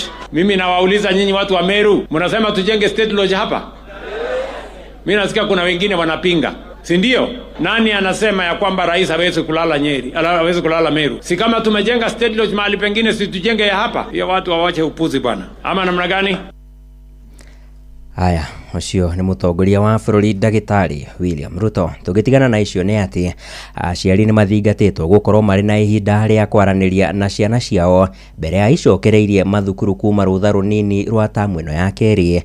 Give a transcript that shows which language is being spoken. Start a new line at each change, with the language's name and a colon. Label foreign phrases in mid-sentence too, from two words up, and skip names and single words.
Swahili: Mimi nawauliza nyinyi watu wa Meru, mnasema tujenge State Lodge hapa? Mimi nasikia kuna wengine wanapinga. Si ndio? Nani anasema ya kwamba rais hawezi kulala Nyeri, hawezi kulala Meru? Si kama tumejenga State Lodge mahali pengine, si tujenge ya hapa? Hiyo watu wawache upuzi bwana. Ama namna gani?
Kikuyu: Aya, ucio ni mutongoria wa bururi Ndagitari William Ruto. Tugitigana na icio ni ati aciari ni mathingatitwo gukorwo mari na ihinda ria kwaraniria na ciana ciao mbere ya icokereirie mathukuru kuma rutha runini rwa tamu ino ya keri.